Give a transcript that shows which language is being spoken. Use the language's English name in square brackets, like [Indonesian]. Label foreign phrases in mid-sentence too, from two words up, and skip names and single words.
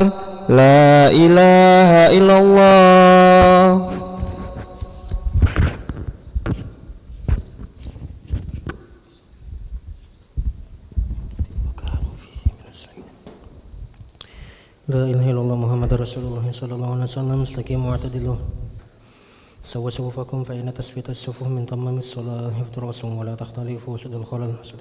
[Arabic] لا إله إلا الله. لا إله إلا الله محمد رسول الله صلى الله عليه وسلم. استقيموا واعتدلوا. سووا صفوفكم فإن تصفية الصفوف من تمام الصلاة. افطروا ولا تختلفوا سدوا الخلل.